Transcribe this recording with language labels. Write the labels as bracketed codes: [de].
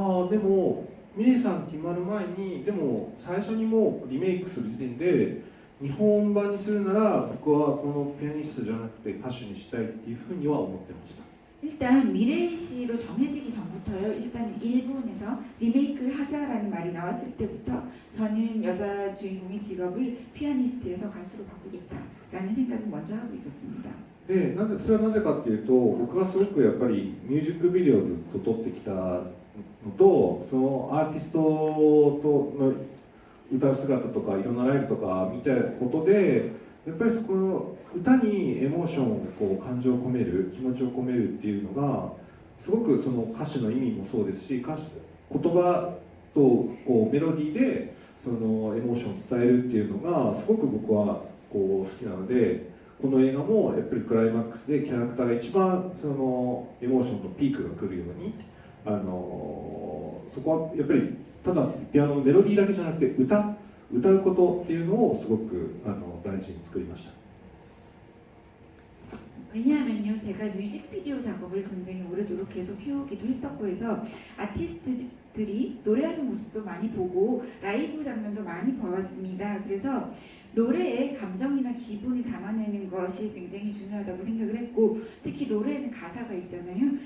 [ja] でもミレイさん決まる前にでも最初にもうリメイクする時点で日本版にするなら僕はこのピアニストじゃなくて歌手にしたいっていうふうには思ってました。 [ko] 일단 미레이 씨로 정해지기 전부터요. 일단 일본에서 리메이크를 하자라는 말이 나왔을 때부터 저는 여자 주인공의 직업을 피아니스트에서 가수로 바꾸겠다라는 생각을 먼저 하고 있었습니다. [ja] でそれはなぜかっていうと僕がすごくやっぱりミュージックビデオをずっと撮ってきたのとそのアーティストとの歌う姿とかいろんなライブとか見たことでやっぱりそこの歌にエモーションをこう感情を込める気持ちを込めるっていうのがすごくその歌詞の意味もそうですし言葉とこうメロディーでそのエモーションを伝えるっていうのがすごく僕はこう好きなのでこの映画もやっぱりクライマックスでキャラクターが一番そのエモーションのピークが来るようにそこはやっぱりただピアノのメロディーだけじゃなくて歌うことっていうのをすごく大事に作りました。 [ko] 왜냐하면요, 제가 뮤직비디오 작업을 굉장히 오래도록 계속 해오기도 했었고 해서 아티스트들이 노래하는 모습도 많이 보고 라이브 장면도 많이 봐왔습니다. 그래서 노래에 감정이나 기분을 담아내는 것이 굉장히 중요하다고 생각을 했고, 특히 노래에는 가사가 있잖아요.